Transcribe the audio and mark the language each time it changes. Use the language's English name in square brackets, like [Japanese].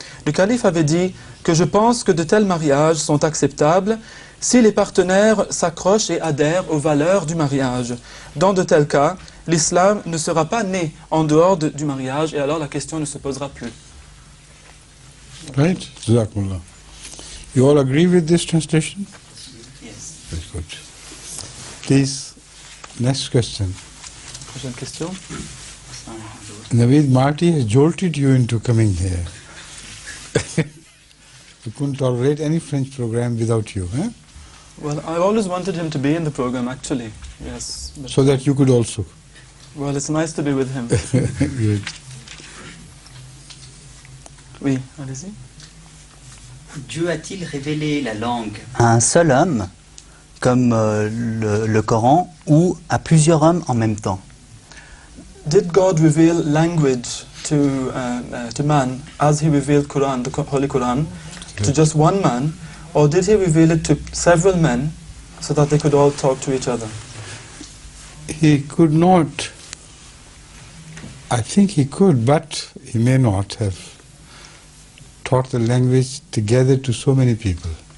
[French] Le calife avait dit que je pense que de tels mariages sont acceptables si les partenaires s'accrochent et adhèrent aux valeurs du mariage. Dans de tels cas, l'islam ne sera pas né en dehors du mariage et alors la question ne se posera plus. [English] Right? Jazakumullah. You all agree with this translation? Yes. Very good. Please, next question. [French] Prochaine question. [English] Naveed Marty has jolted you into coming here. We couldn't tolerate any French program without you, huh? Well, I always wanted him to be in the program, actually. Yes. So that you could also. Well, it's nice to be with him. Good. [French] Oui, allez-y. Dieu a-t-il révélé la langue à un seul homme comme le Coran, ou à plusieurs hommes en même temps? [English] Did God reveal language to man as he revealed Quran, the Holy Quran, to just one man, or did he reveal it to several men so that they could all talk to each other? He could not, I think he could, but he may not have taught the language together to so many people.